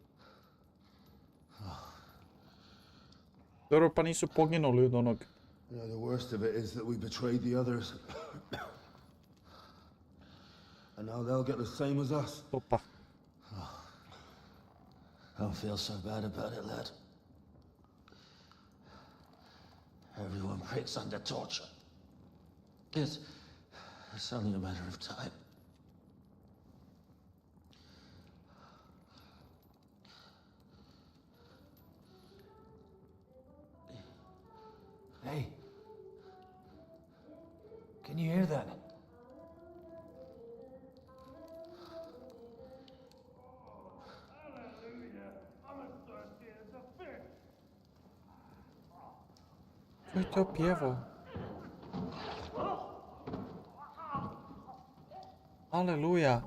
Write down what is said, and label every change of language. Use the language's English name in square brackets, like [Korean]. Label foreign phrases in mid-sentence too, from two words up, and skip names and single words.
[Bosnian] Dobro, pa nisu poginuli od onog. [English] You know, the worst of it is that we betrayed the others. And now they'll get the same as us. [Bosnian] Opa. [English] Don't feel so bad about it, lad. Everyone breaks under torture. It's only a matter of time. Hey. Can you hear that? [Bosnian] Ko je to pjevao? Aleluja.